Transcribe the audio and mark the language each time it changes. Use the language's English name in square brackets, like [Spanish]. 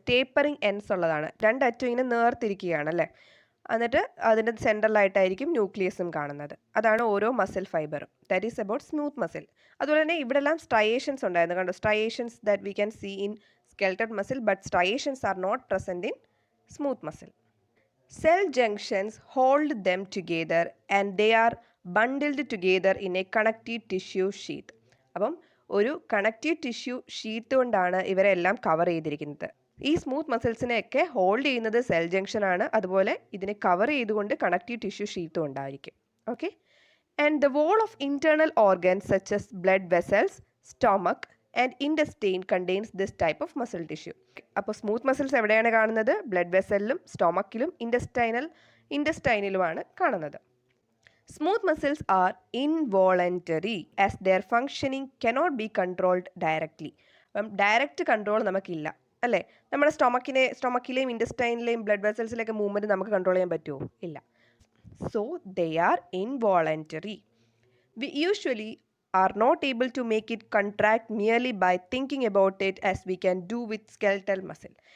[Malayalam] Tapering ends ഉള്ളതാണ്. രണ്ടറ്റും ഇങ്ങനെ നേർത്തിരിക്കുകയാണ്, അല്ലേ? എന്നിട്ട് അതിൻ്റെ സെൻട്രലായിട്ടായിരിക്കും ന്യൂക്ലിയസും കാണുന്നത്. അതാണ് ഓരോ muscle ഫൈബറും. [English] That is about smooth muscle. [Malayalam] അതുപോലെ തന്നെ ഇവിടെ എല്ലാം സ്ട്രയേഷൻസ് ഉണ്ടായിരുന്നു. [English] കണ്ടോ, striations that we can see in skeletal muscle, but striations are not present in smooth muscle. Cell junctions hold them together and they are bundled together in a connective tissue sheath. [Malayalam] അപ്പം ഒരു connective tissue sheet കൊണ്ടാണ് ഇവരെല്ലാം cover ചെയ്തിരിക്കുന്നത്. ഈ smooth മസിൽസിനെയൊക്കെ hold ചെയ്യുന്നത് cell junction ആണ്. അതുപോലെ ഇതിനെ കവർ ചെയ്തുകൊണ്ട് കണക്റ്റീവ് ടിഷ്യൂ ഷീറ്റും ഉണ്ടായിരിക്കും. Okay. [English] And the wall of internal organs such as blood vessels, stomach and intestine contains this type of muscle tissue. [Malayalam] അപ്പോൾ സ്മൂത്ത് മസിൽസ് എവിടെയാണ് കാണുന്നത്? ബ്ലഡ് വെസലിലും സ്റ്റൊമക്കിലും ഇൻഡസ്റ്റൈനിലുമാണ് കാണുന്നത്. [English] Smooth muscles are involuntary as their functioning cannot be controlled directly. [Malayalam] അപ്പം direct control നമുക്കില്ല അല്ലേ? നമ്മുടെ സ്റ്റൊമക്കിലെയും ഇൻഡസ്റ്റൈനിലെയും blood വെസൽസിലെയൊക്കെ movement നമുക്ക് control ചെയ്യാൻ പറ്റുമോ? ഇല്ല. [English] So they are involuntary. We usually are not able to make it contract merely by thinking about it as we can do with skeletal muscle.